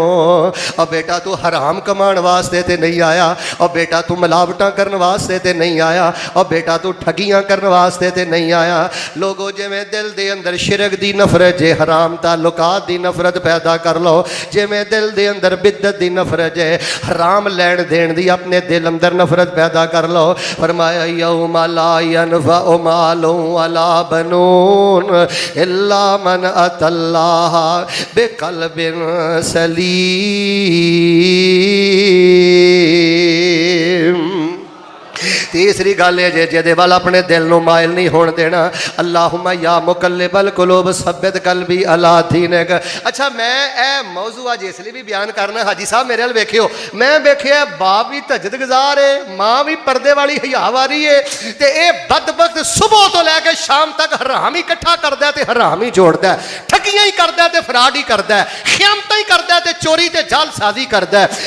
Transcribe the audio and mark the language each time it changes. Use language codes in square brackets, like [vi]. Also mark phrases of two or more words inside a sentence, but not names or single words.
[pa] ਔਰ ਬੇਟਾ ਤੂ ਹਰਾਮ ਕਮਾਣ ਵਾਸਤੇ ਤੇ ਨਹੀਂ ਆਇਆ, ਔਰ ਬੇਟਾ ਤੂ ਮਿਲਾਵਟਾਂ ਕਰਨ ਵਾਸਤੇ ਤੇ ਨਹੀਂ ਆਇਆ, ਔਰ ਬੇਟਾ ਤੂ ਠੱਗੀਆਂ ਕਰਨ ਵਾਸਤੇ ਤੇ ਨਹੀਂ ਆਇਆ। ਲੋਕੋ ਜਿਵੇਂ ਦਿਲ ਦੇ ਅੰਦਰ ਸ਼ਿਰਕ ਦੀ ਨਫ਼ਰਤ ਜੇ, ਹਰਾਮ ਤਅੱਲੁਕਾਤ ਦੀ ਨਫ਼ਰਤ ਪੈਦਾ ਕਰ ਲੋ। ਜਿਵੇਂ ਦਿਲ ਦੇ ਅੰਦਰ ਬਿੱਦਤ ਦੀ ਨਫ਼ਰਤ ਜੇ, ਹਰਾਮ ਲੈਣ ਦੇਣ ਦੀ ਅਪਣੇ ਦਿਲ ਅੰਦਰ ਨਫ਼ਰਤ ਪੈਦਾ ਕਰ ਲੋ। [ar] फरमाया يوم لا ينفع مال ولا بنون إلا من أتى الله بقلب سليم. [pa] ਤੀਸਰੀ ਗੱਲ ਹੈ ਜੇ ਜਿਹਦੇ ਵੱਲ ਅਪਣੇ ਦਿਲ ਨੂੰ ਮਾਇਲ ਨਹੀਂ ਹੋਣ ਦੇਣਾ। [ar] اللهم يا مقلب القلوب ثبت قلبي على دينك. [pa] ਅੱਛਾ ਮੈਂ ਏ ਮੌਜ਼ੂ ਅੱਜ ਇਸਲਈ ਭੀ ਬਿਆਨ ਕਰਨਾ, ਹਾਜੀ ਸਾਹਬ ਮੇਰੇ ਵੱਲ ਵੇਖਿਓ, ਮੈਂ ਵੇਖਿਆ ਬਾਪ ਭੀ ਤਹੱਜੁਦ ਗੁਜ਼ਾਰ ਹੈ, ਮਾਂ ਭੀ ਪਰਦੇ ਵਾਲੀ ਹਯਾਵਾਰੀ ਹੈ, ਤੇ ਯੇ ਬਦਬਖ਼ਤ ਸੁਬ੍ਹਾ ਤੋ ਲੈਕੇ ਸ਼ਾਮ ਤਕ ਹਰਾਮ ਹੀ ਇਕੱਠਾ ਕਰਦਾ ਹੈ ਤੇ ਹਰਾਮ ਹੀ ਜੋੜਦਾ ਹੈ, ਠੱਗੀਆਂ ਹੀ ਕਰਦਾ ਹੈ ਤੇ ਫਰਾਡ ਹੀ ਕਰਦਾ ਹੈ, ਖ਼ਿਆਮਤਾਂ ਹੀ ਕਰਦਾ ਹੈ ਤੇ ਚੋਰੀ ਤੇ ਜਾਲਸਾਜ਼ੀ ਕਰਦਾ ਹੈ।